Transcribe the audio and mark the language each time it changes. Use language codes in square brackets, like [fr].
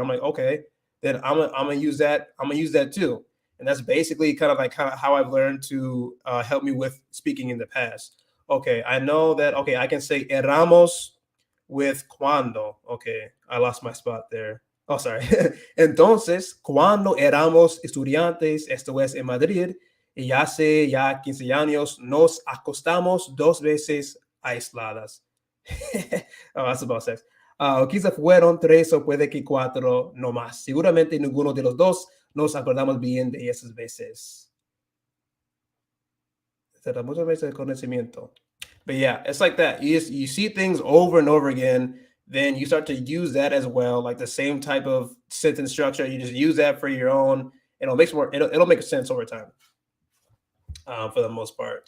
[en] I'm like, okay, then I'm gonna use that. I'm gonna use that too. And that's basically kind of how I've learned to help me with speaking in the past. Okay, I know that. Okay, I can say eramos with cuando. Okay, I lost my spot there. Oh, sorry. [es] Entonces, cuando éramos estudiantes, esto es en Madrid, y hace ya 15 años, nos acostamos 2 veces aisladas. [en] Oh, that's about sex. [es] Quizá fueron 3 o puede que 4, no más. Seguramente ninguno de los dos nos acordamos bien de esas veces. Será muchas veces el conocimiento. [en] But yeah, it's like that. You see things over and over again, then you start to use that as well, like the same type of sentence structure. You just use that for your own, and it'll make sense over time, for the most part.